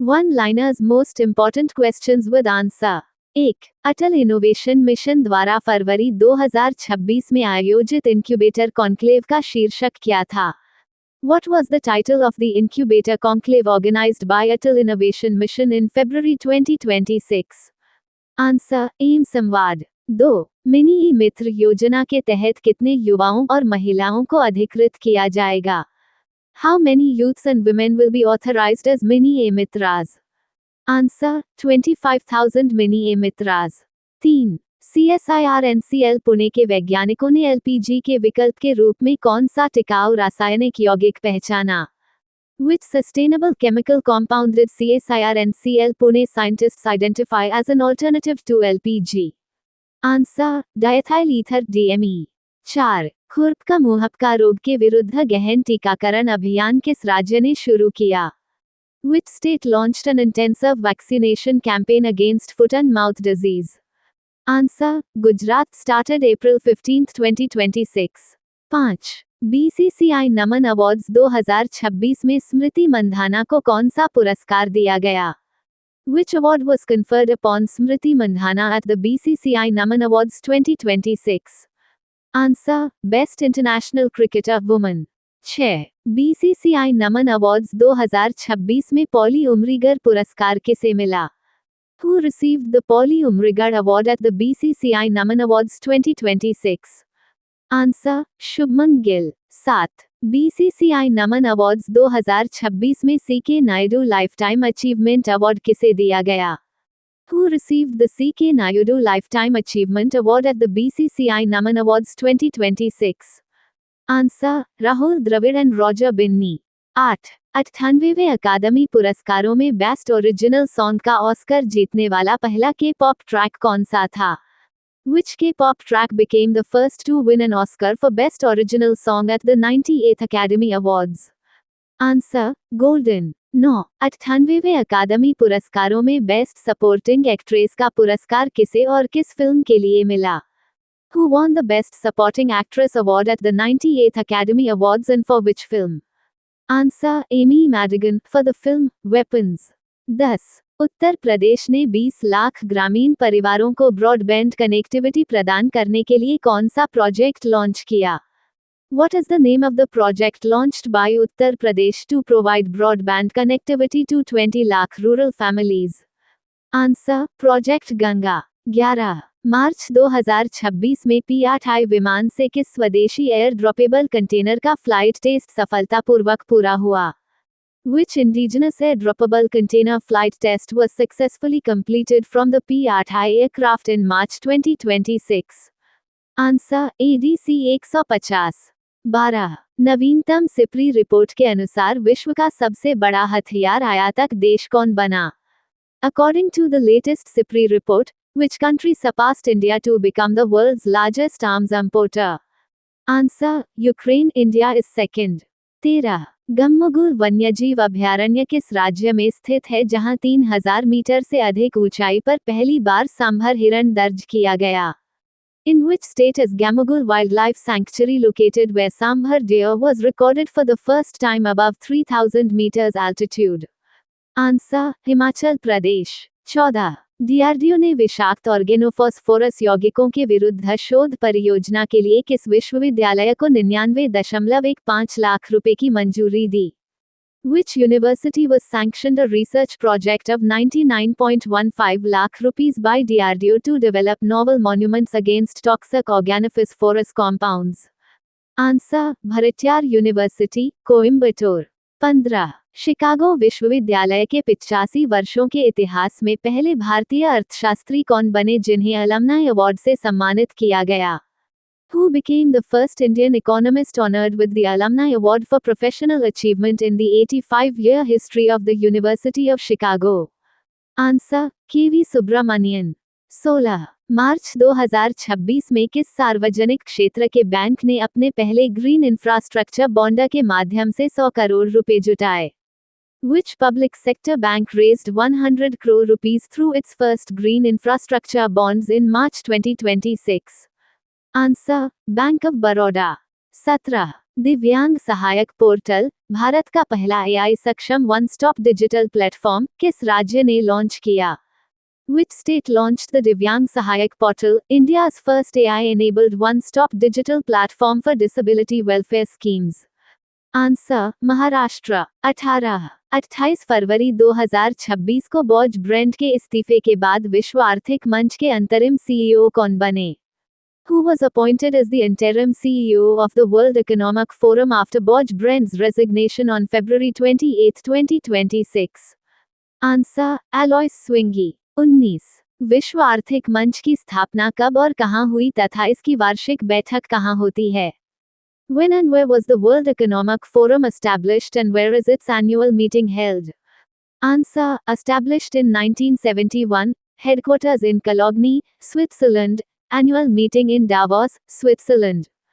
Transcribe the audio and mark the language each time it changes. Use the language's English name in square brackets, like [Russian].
[English] One liners most important questions with answer. 1. [Hindi] Atal innovation mission द्वारा फरवरी 2026 में आयोजित incubator conclave का शीर्षक क्या था? [English] What was the title of the incubator conclave organized by Atal Innovation Mission in February 2026? Answer: M Samvad. 2. [Hindi] Mini ई मित्र योजना के तहत कितने युवाओं और महिलाओं को अधिकृत किया जाएगा? [English] How many youths and women will be authorized as mini e mitras? Answer: 25,000 mini e mitras. 3. [Hindi] CSIR-NCL Pune के वैज्ञानिकों ने एलपीजी के विकल्प के रूप में कौन सा टिकाऊ रासायनिक यौगिक पहचाना? [English] Which sustainable chemical compound did CSIR-NCL Pune scientists identify as an alternative to LPG? Answer: diethyl ether DME. 4. [Hindi] खुरप का मुहपका रोग के विरुद्ध गहन टीकाकरण अभियान किस राज्य ने शुरू किया? [English] Which state launched an intensive vaccination campaign against foot and mouth disease? Answer: Gujarat started April 15, 2026. 5. [Hindi] BCCI Naman awards 2026 में स्मृति मंधाना को कौन सा पुरस्कार दिया गया? [English] Which award was conferred upon Smriti Mandhana at the BCCI Naman Awards 2026? Answer: Best International Cricketer Woman. 6. [Hindi] BCCI Naman awards 2026 में poly Umrigar पुरस्कार किसे मिला? [English] Who received the Polly Umrigar Award at the BCCI Naman Awards 2026? Answer: Shubman Gill. 7. [Hindi] BCCI Naman awards 2026 में C K Naidu lifetime achievement award किसे दिया गया? [English] Who received the CK Naidu Lifetime Achievement Award at the BCCI Naman Awards 2026? Answer: Rahul Dravid and Roger Binney. 8. [Hindi] 98वें अकादमी पुरस्कारों में best original song का Oscar जीतने वाला पहला के पॉप ट्रैक कौन सा था? [English] Which K-pop track became the first to win an Oscar for Best Original Song at the 98th Academy Awards? Answer: Golden. 9. [Hindi] 98वें अकादमी पुरस्कारों में बेस्ट सपोर्टिंग एक्ट्रेस का पुरस्कार किसे और किस फिल्म के लिए मिला? [English] Who won the Best Supporting Actress Award at the 98th Academy Awards and for which film? Answer: Amy Madigan, for the film Weapons. 10. [Hindi] Uttar Pradesh ने 20 लाख ग्रामीण परिवारों को ब्रॉडबैंड कनेक्टिविटी प्रदान करने के लिए कौन सा प्रोजेक्ट लॉन्च किया? [English] What is the name of the project launched by Uttar Pradesh to provide broadband connectivity to 20 lakh rural families? Answer: Project Ganga. 11. [Hindi] मार्च 2026 में P-8I विमान से किस स्वदेशी एयर ड्रॉपेबल कंटेनर का फ्लाइट टेस्ट सफलतापूर्वक पूरा हुआ? [English] Which indigenous air droppable container flight test was successfully completed from the P-8I aircraft in March 2026? Answer: ADC 150. 12. [Hindi] नवीनतम सिप्री रिपोर्ट के अनुसार विश्व का सबसे बड़ा हथियार आयातक देश कौन बना? [English] According to the latest SIPRI report, which country surpassed India to become the world's largest arms importer? Answer: Ukraine. India is second. 13. [Hindi] गम्मुगुर वन्यजीव अभयारण्य किस राज्य में स्थित है जहां 3000 मीटर से अधिक ऊंचाई पर पहली बार सांभर हिरण दर्ज किया गया? [English] In which state is Gammugur Wildlife Sanctuary located where Sambhar deer was recorded for the first time above 3000 meters altitude? Answer: Himachal Pradesh. 14. [Hindi] DRDO ने विषाक्त ऑर्गेनोफॉस्फोरस यौगिकों के विरुद्ध शोध परियोजना के लिए किस विश्वविद्यालय को 99.15 लाख रुपए की मंजूरी दी? [English] Which university was sanctioned a research project of 99.15 lakh rupees by DRDO to develop novel monuments against toxic organophosphorus compounds? Answer: Bharatiyar University, Coimbatore. 15. [Hindi] Chicago विश्वविद्यालय के 85 वर्षों के इतिहास में पहले भारतीय अर्थशास्त्री कौन बने जिन्हें अलमनाई अवार्ड से सम्मानित किया गया? [English] Who became the first Indian economist honored with the Alumni Award for Professional Achievement in the 85-year history of the University of Chicago? Answer: KV Subramanian. 16. [Hindi] मार्च 2026 में किस सार्वजनिक क्षेत्र के बैंक ने अपने पहले ग्रीन इंफ्रास्ट्रक्चर बॉन्ड के माध्यम से 100 करोड़ रुपए जुटाए? [English] Which public sector bank raised 100 crore rupees through its first green infrastructure bonds in March 2026? Answer: Bank of Baroda. 17. [Hindi] दिव्यांग सहायक पोर्टल, भारत का पहला एआई सक्षम वन स्टॉप डिजिटल प्लेटफॉर्म, किस राज्य ने लॉन्च किया? [English] Which state launched the Divyang Sahayak portal, India's first AI-enabled one-stop digital platform for disability welfare schemes? Answer, Maharashtra. [Hindi] 28 फरवरी 2026 को बॉज ब्रेंट के इस्तीफे के बाद विश्व आर्थिक मंच के अंतरिम सीईओ कौन बने? [English] Who was appointed as the interim CEO of the World Economic Forum after Boj Brent's resignation on February 28, 2026? Answer, Alois Zwinggi. [Hindi] 19 विश्व आर्थिक मंच की स्थापना कब और कहाँ हुई तथा इसकी वार्षिक बैठक कहाँ होती है? [English] When and where was the World Economic Forum established and where is its annual meeting held? Answer, established in 1971, headquarters in Cologne, Switzerland, annual meeting in Davos, Switzerland.